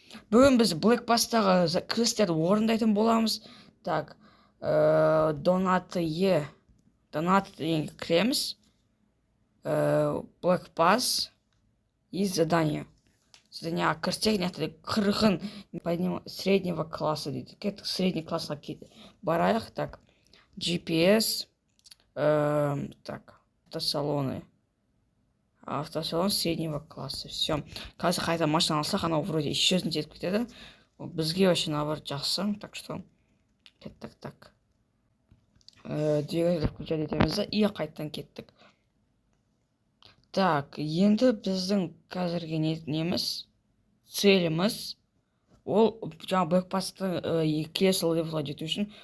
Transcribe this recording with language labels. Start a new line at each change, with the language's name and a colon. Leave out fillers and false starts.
Kazakh: Бүгін біз Black Pass'тағы квесттерді орындайтын боламыз.
Russian: Так,
Kazakh: донаты дегенге кіреміз.
Russian: Black Pass и задание.
Kazakh: Задание кірсек, қырғын
Russian: среднего класса
Kazakh: дейді. Кеттік средний классқа барайық.
Russian: Так, GPS, так, автосалон среднего класса. Все.
Kazakh: Қазір қайта машина алсақ, анау
Russian: вроде исчезнуть
Kazakh: етіп кетеді. Бізге
Russian: вообще наоборот
Kazakh: жақсы.
Russian: Так что
Kazakh: кеттік. Так.
Russian: Двигатель включать
Kazakh: етеміз и қайттан кеттік. Так, енді біздің қазіргі неміз, целіміз, ол жаңа Black Pass'ты келесі левелға жету үшін.